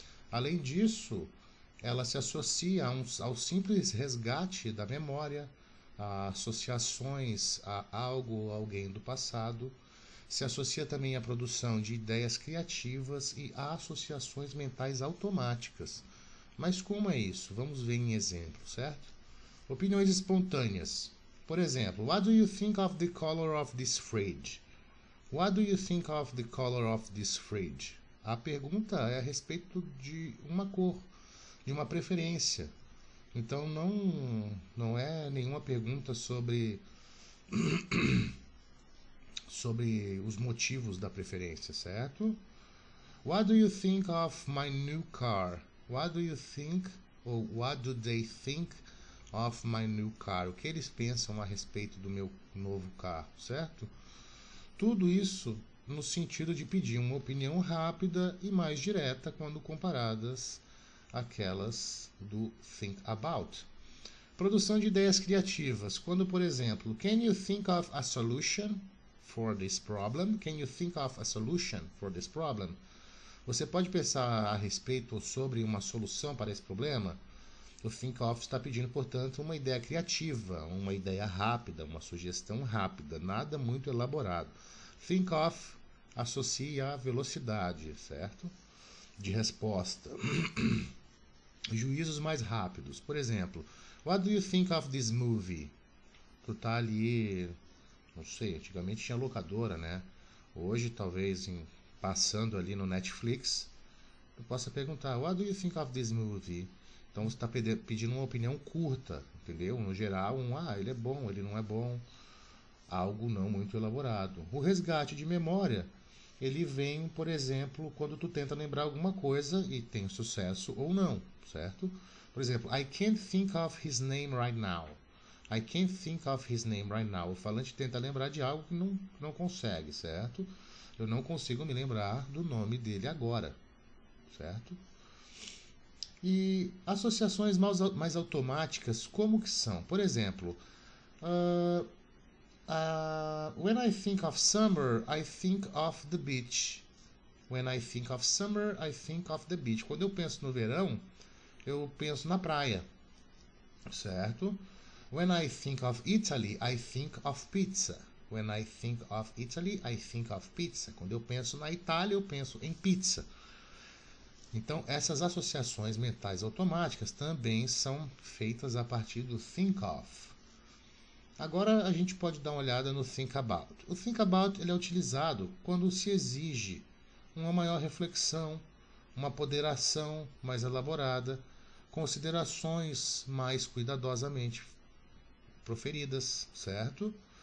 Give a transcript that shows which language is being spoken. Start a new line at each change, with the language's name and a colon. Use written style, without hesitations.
Portuguese: Além disso, ela se associa ao simples resgate da memória, a associações a algo ou alguém do passado, se associa também à produção de ideias criativas e a associações mentais automáticas. Mas como é isso? Vamos ver em exemplo, certo? Opiniões espontâneas. Por exemplo,
English: what do you think of the color of this fridge? What do you think of the color of this fridge?
Portuguese: A pergunta é a respeito de uma cor, de uma preferência. Então não é nenhuma pergunta sobre os motivos da preferência, certo?
English: What do you think of my new car? What do you think ou what do they think of my new car?
Portuguese: O que eles pensam a respeito do meu novo carro, certo? Tudo isso no sentido de pedir uma opinião rápida e mais direta quando comparadas àquelas do think about. Produção de ideias criativas. Quando, por exemplo,
English: can you think of a solution for this problem? Can you think of a solution for this problem?
Portuguese: Você pode pensar a respeito ou sobre uma solução para esse problema? O think of está pedindo, portanto, uma ideia criativa, uma ideia rápida, uma sugestão rápida, nada muito elaborado. Think of associa a velocidade, certo? De resposta. Juízos mais rápidos. Por exemplo, what do you think of this movie? Tu tá ali, não sei, antigamente tinha locadora, né? Hoje, talvez, passando ali no Netflix, tu possa perguntar,
English: what do you think of this movie?
Portuguese: Então você está pedindo uma opinião curta, entendeu? No geral, ele é bom, ele não é bom. Algo não muito elaborado. O resgate de memória, ele vem, por exemplo, quando tu tenta lembrar alguma coisa e tem sucesso ou não, certo? Por exemplo,
English: I can't think of his name right now. I can't think of his name right now.
Portuguese: O falante tenta lembrar de algo que não consegue, certo? Eu não consigo me lembrar do nome dele agora, certo? E associações mais automáticas, como que são? Por exemplo,
English: when I think of summer, I think of the beach. When I think of summer, I think of the beach.
Portuguese: Quando eu penso no verão, eu penso na praia, certo?
English: When I think of Italy, I think of pizza. When I think of Italy, I think of pizza.
Portuguese: Quando eu penso na Itália, eu penso em pizza. Então, essas associações mentais automáticas também são feitas a partir do think of. Agora a gente pode dar uma olhada no think about. O think about ele é utilizado quando se exige uma maior reflexão, uma ponderação mais elaborada, considerações mais cuidadosamente proferidas, certo?